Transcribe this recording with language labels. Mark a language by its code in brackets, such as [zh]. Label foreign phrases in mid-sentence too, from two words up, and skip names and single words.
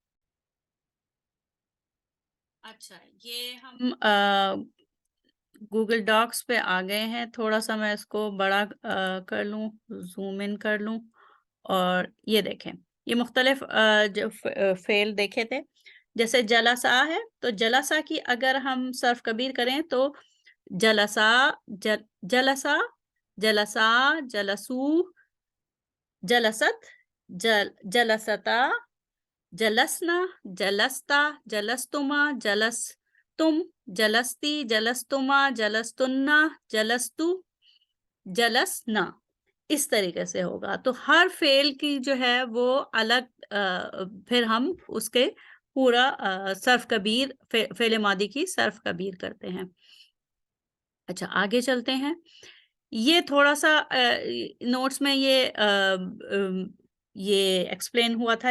[ur] اچھا، یہ ہم گوگل ڈاکس پہ آ گئے ہیں. تھوڑا سا میں اس کو بڑا کر لوں، [en] zoom in [ur] کر لوں، اور یہ دیکھیں یہ مختلف جو فعل دیکھے تھے. جیسے جلسا ہے تو جلسا کی اگر ہم صرف کبیر کریں تو [ar] جلسا، جلسا، جلسا، جلسو، جلست، جلستا، جلسنا، جلستا، جلستما، جلستم، جلستی، جلستما، جلستنا، جلستو، جلسنا. [ur] اس طریقے سے ہوگا. تو ہر فعل کی جو ہے وہ الگ پھر ہم اس کے پورا صرف کبیر فعل ماضی کی صرف کبیر کرتے ہیں. اچھا، آگے چلتے ہیں. یہ تھوڑا سا نوٹس میں یہ ایکسپلین ہوا تھا.